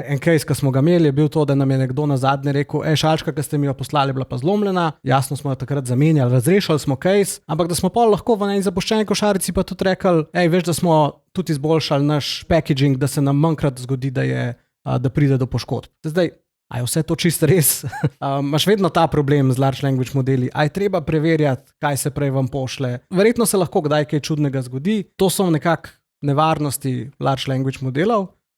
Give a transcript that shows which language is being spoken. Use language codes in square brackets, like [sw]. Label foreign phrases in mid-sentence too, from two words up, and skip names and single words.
[sl] En case, ki smo ga imeli, je bil to, da nam je nekdo nazadnje rekel, šalčka, ki ste mi jo poslali, bila pa zlomljena. Jasno smo jo takrat zamenjali, razrešili smo case, ampak da smo pa lahko v eni zapuščeni košarici pa tudi rekli, veš, da smo tudi izboljšali naš packaging, da se nam manjkrat zgodi, da pride do poškodb. Zdaj, a je vse to čisto res? Imaš vedno ta problem z [en] large language [sl] modeli, a je treba preverjati, kaj se prej vam pošle. Verjetno se lahko kdaj kaj čudnega zgodi. To so nekako nevarnosti [en] large language [sl] modelov.